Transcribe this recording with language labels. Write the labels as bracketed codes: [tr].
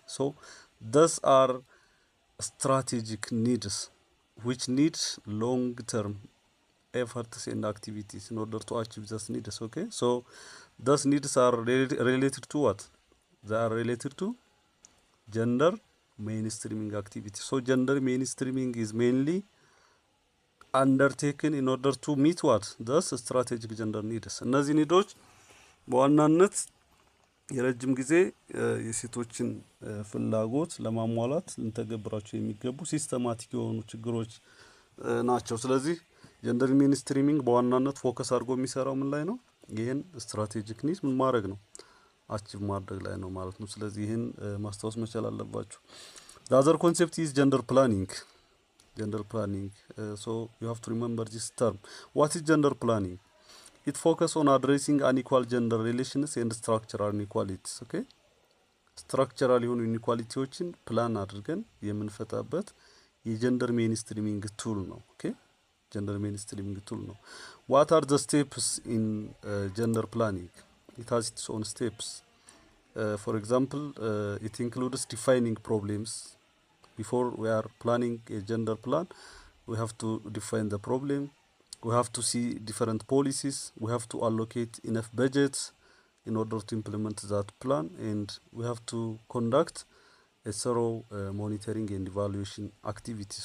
[en] So those are strategic needs, which need long-term efforts and activities in order to achieve those needs. Okay, so those needs are related to what? They are related to gender mainstreaming activity. So gender mainstreaming is mainly undertaken in order to meet what? Thus strategic gender needs. [am] እነዚህ ኒዶች በዋናነት የረጅም ጊዜ የሴቶችን ፍላጎት ለማሟላት ልንተገብራቸው የሚገቡ ሲስተማቲክ የሆኑ ችግሮች ናቸው። ስለዚህ ጀንደር ሚኒስትሪሚንግ በዋናነት ፎከስ አድርጎ የሚሰራው ምን ላይ ነው? ይህን ስትራቴጂክ ኒድ ምን ማድረግ ነው? አቺቭ ማድረግ ላይ ነው ማለት ነው። ስለዚህ ይህን ማስታወስ መቻል አለባችሁ። [en] the other concept is gender planning. Gender planning. So you have to remember this term. What is gender planning? It focuses on addressing unequal gender relations and structural inequalities. Okay? [am] ስትራክቸራል የሆኑ ኢኒኳሊቲዎችን ፕላን አድርገን የምንፈታበት የጀንደር ሜንስትሪሚንግ ቱል ነው። ኦኬ ጀንደር ሜንስትሪሚንግ ቱል ነው። [en] ዋት አር ዘ ስቴፕስ ኢን ጀንደር ፕላኒንግ? ኢት ሃዝ ኢትስ ኦን ስቴፕስ። ፎር ኤግዛምፕል ኢት ኢንክሉድስ ዲፋይኒንግ ፕሮብሌምስ ቢፎር ዊ አር ፕላኒንግ ኤ ጀንደር ፕላን we have to define the problem, we have to see different policies, we have to allocate enough budgets in order to implement that plan, and we have to conduct a thorough monitoring and evaluation activity.